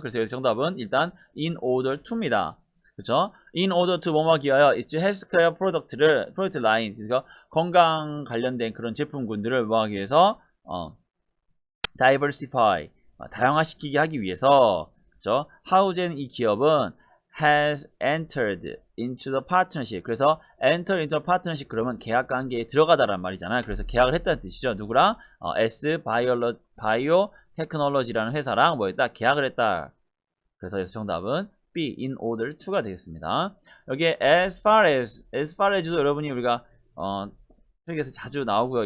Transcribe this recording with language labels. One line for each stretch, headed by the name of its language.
Korean: 그래서 여기 정답은 일단
English: in order to
Korean: 입니다. 그쵸?
English: in order to
Korean: 뭐뭐 하기 위하여
English: it's healthcare product line,
Korean: 그래서 건강 관련된 그런 제품군들을 뭐 하기 위해서
English: diversify,
Korean: 다양화시키게 하기 위해서. 그쵸? 하우젠 이 기업은
English: has entered into the partnership.
Korean: 그래서
English: enter into the partnership,
Korean: 그러면 계약 관계에 들어가다란 말이잖아요. 그래서 계약을 했다는 뜻이죠. 누구랑? S 바이오테크놀로지라는 회사랑 뭐 했다? 계약을 했다. 그래서 여기서 정답은 B,
English: in order to
Korean: 가 되겠습니다. 여기에
English: as far as
Korean: 도 여러분이 우리가 책에서 자주 나오고요.